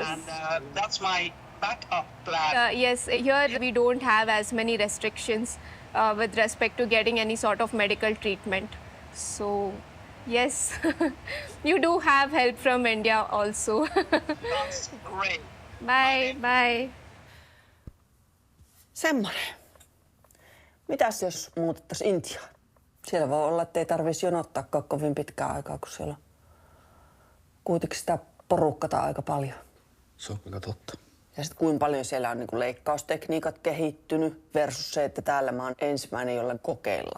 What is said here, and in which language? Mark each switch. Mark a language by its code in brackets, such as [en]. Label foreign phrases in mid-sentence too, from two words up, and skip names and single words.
[en] And that's my backup plan. Yes, here we don't have as many restrictions with respect to getting any sort of medical treatment. So, yes, you do have help from India also. That's great. Bye, bye. [fi] Semmoinen. Mitäs jos muutettaisiin Intiaan? Siellä voi olla, että ei tarvitsisi jonottaakaan kovin pitkään aikaa, kun siellä on kuitenkin sitä porukkaa aika paljon. Se on kyllä totta. Ja sitten kuinka paljon siellä on niinku leikkaustekniikat kehittynyt versus se, että täällä mä oon ensimmäinen, jolle kokeillaan.